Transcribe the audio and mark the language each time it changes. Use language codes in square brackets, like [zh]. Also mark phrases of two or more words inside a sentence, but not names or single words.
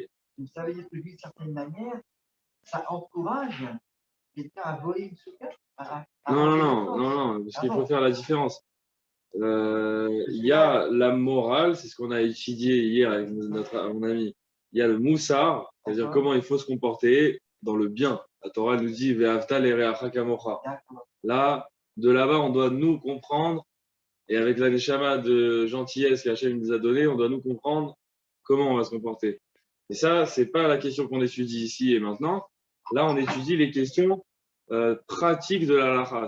[fr] Donc ça veut dire que d'une certaine manière, ça encourage quelqu'un à voler une souka, à Non, non, rentrer non, dedans. non, non, parce Ah qu'il faut bon, faire la différence. Il y a la morale, c'est ce qu'on a étudié hier avec mon ami. Il y a le moussar, c'est-à-dire d'accord, comment il faut se comporter dans le bien. La Torah nous dit [he] ואהבת לרעך כמוך. [fr] d'accord. Là, de là-bas, on doit nous comprendre, et avec la neshama de gentillesse qu'Hachem nous a donnée, on doit nous comprendre comment on va se comporter. Et ça, c'est pas la question qu'on étudie ici et maintenant. Là, on étudie les questions pratiques de la halakha.